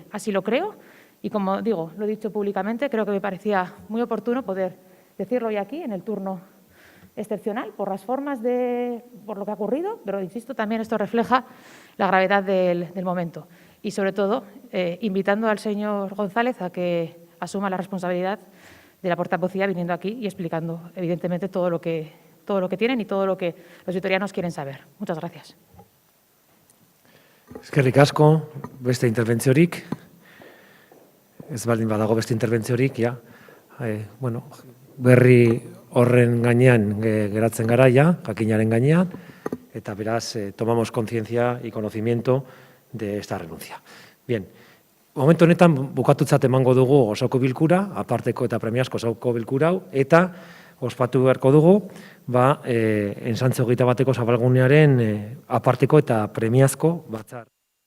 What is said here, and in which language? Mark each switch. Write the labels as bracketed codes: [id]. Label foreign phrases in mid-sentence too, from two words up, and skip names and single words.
[es] Así lo creo y, como digo, lo he dicho públicamente, creo que me parecía muy oportuno poder decirlo hoy aquí en el turno excepcional por las formas por lo que ha ocurrido, pero, insisto, también esto refleja la gravedad del momento. Y, sobre todo, invitando al señor González a que asuma la responsabilidad de la portavocía viniendo aquí y explicando, evidentemente, todo lo que tienen y todo lo que los vitorianos quieren saber. Muchas gracias. [eu] Eskerrik asko, beste interbentziorik. Ez baldin badago beste interbentziorik, ja. Bueno, berri horren gainean geratzen gara, ja, jakinaren gainean, eta beraz, [es] tomamos conciencia y conocimiento de esta renuncia. Bien, [eu] momentu honetan bukatutzat emango dugu osoko bilkura, aparteko eta premiazko osoko bilkura hau, eta ospatu beharko dugu, ensantze 21 zabalgunearen aparteko eta premiazko batzar.